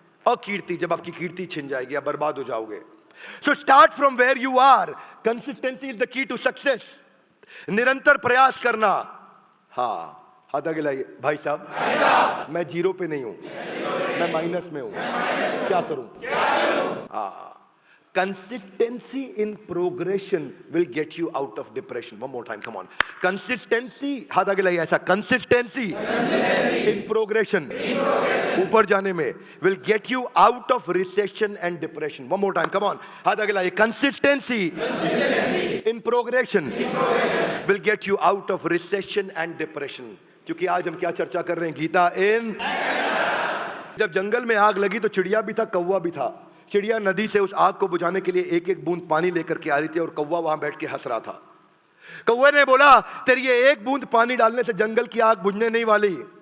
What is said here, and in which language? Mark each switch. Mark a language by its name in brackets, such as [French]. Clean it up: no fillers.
[Hindi] अकीर्ति, जब आपकी कीर्ति छिन जाएगी आप बर्बाद हो जाओगे। [English] So start from where you are. Consistency is the key to success. [Hindi] निरंतर प्रयास करना। हाँ, हाथ आगे लाइए। भाई साहब मैं जीरो पे नहीं हूं, मैं माइनस में हूं, क्या करूं? [English] हाँ, consistency in progression will get you out of depression. One more time, come on. [Hindi] Consistency, हाथ आगे लाइए ऐसा। [English] Consistency in progression, [Hindi] ऊपर जाने में, [English] will get you out of recession and depression. One more time, come on. [Hindi] हाथ आगे लाइए। [English] Consistency in progression will get you out of recession and depression. [Hindi] क्योंकि आज हम क्या चर्चा कर रहे हैं? गीता इन। जब जंगल में आग लगी तो चिड़िया भी था, कौवा भी था। चिड़िया नदी से उस आग को बुझाने के लिए एक एक बूंद पानी लेकर के आ रही थी, और कौवा वहां बैठ के हंस रहा था। कौवे ने बोला, तेरी ये एक बूंद पानी डालने से जंगल की आग बुझने नहीं वाली।